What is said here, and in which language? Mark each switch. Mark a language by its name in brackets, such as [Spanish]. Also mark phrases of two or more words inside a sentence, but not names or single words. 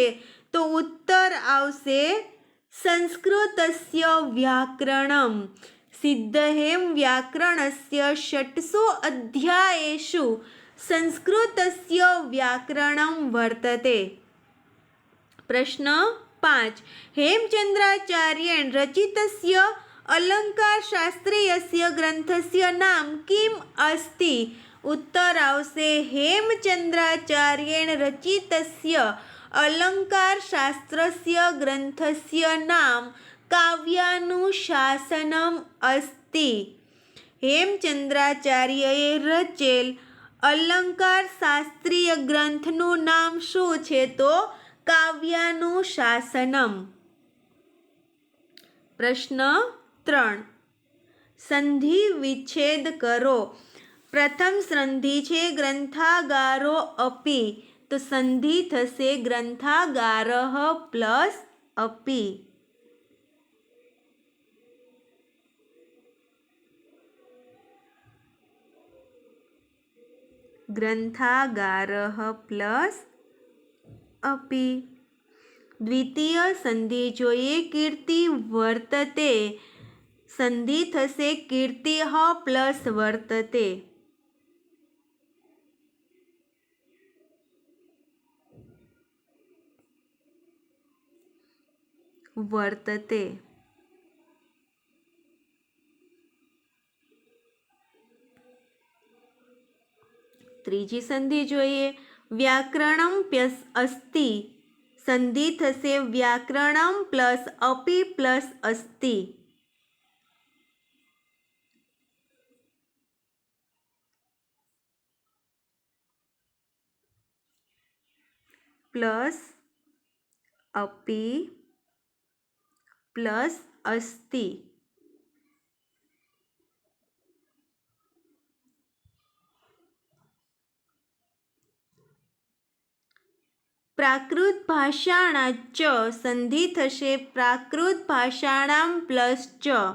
[Gujarati] તો ઉત્તર આવશે [Sanskrit] સંસ્કૃતસ્ય વ્યાકરણમ. સિદ્ધહેમ વ્યાકરણસ્ય ષટ્સુ અધ્યાયેષુ સંસ્કૃતસ્ય વ્યાકરણમ વર્તતે. પ્રશ્ન 5. હેમચંદ્રાચાર્યેણ રચિતસ્ય अलङ्कारशास्त्रीयस्य ग्रन्थस्य नाम किम् अस्ति? [Gujarati] ઉત્તર આવશે [Sanskrit] हेमचन्द्राचार्येण रचितस्य अलङ्कारशास्त्रस्य ग्रन्थस्य नाम काव्यानुशासनम् अस्ति। [Gujarati] હેમચન્દ્રાચાર્યએ રચેલ અલઙ્કારશાસ્ત્રીય ગ્રંથનું નામ શું છે? તો કાવ્યાનુશાસનમ। પ્રશ્ન 3, સંધિ વિચ્છેદ કરો। પ્રથમ સંધિ છે ગ્રંથાગારો અપી, તો સંધિ થશે ગ્રંથાગારઃ પ્લસ અપી। [Sanskrit] ग्रंथागारः प्लस अपि। [Gujarati] દ્વિતીય સંધિ જોઈએ કીર્તિ વર્તતે, સંધિ થશે કીર્તિઃ પ્લસ વર્તતે। [Sanskrit] वर्तते। [Gujarati] ત્રીજી સંધિ જોઈએ વ્યાકરણમ પ્લસ અસ્તિ, સંધિ થશે વ્યાકરણમ પ્લસ અપી પ્લસ અસ્તિ। [Sanskrit] પ્લસ અપી પ્લસ અસ્તિ। [Gujarati] પ્રાકૃત ભાષાણા ચ, સંધિ થશે પ્રાકૃત ભાષાણામ પ્લસ ચ।